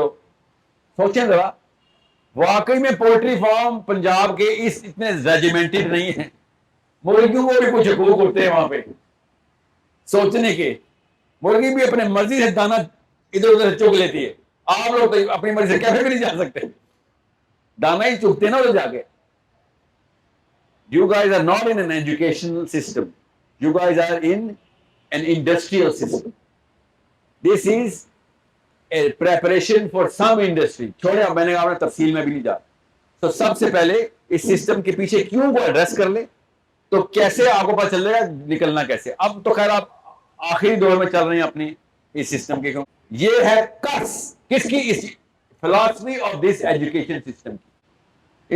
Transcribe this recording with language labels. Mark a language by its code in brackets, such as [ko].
[ur] تو سوچیں ذرا, واقعی میں پولٹری فارم پنجاب کے اس اتنے ریجیمنٹڈ نہیں ہیں, مرغیوں کو بھی کچھ حقوق ہوتے ہیں وہاں پہ سوچنے کے. مرغی بھی اپنے مرضی سے دانا ادھر ادھر سے چگ لیتی ہے, آپ لوگ تو اپنی مرضی سے کیفے بھی نہیں جا سکتے, دانا ہی چگتے نا ادھر جا کے. [en] You guys are not in an educational system. You guys are in an industrial system. This is a preparation for some industry. [ur] چھوڑے, اب میں نے کہا تفصیل میں بھی نہیں جا. تو سب سے پہلے اس سسٹم کے پیچھے کیوں کو ایڈریس کر لے, تو کیسے آپ کو پتہ چل جائے گا نکلنا کیسے. اب تو خیر آپ آخری دور میں چل رہے ہیں اپنی اس سسٹم کے. یہ ہے کس کس کی, اس philosophy of this education system کی.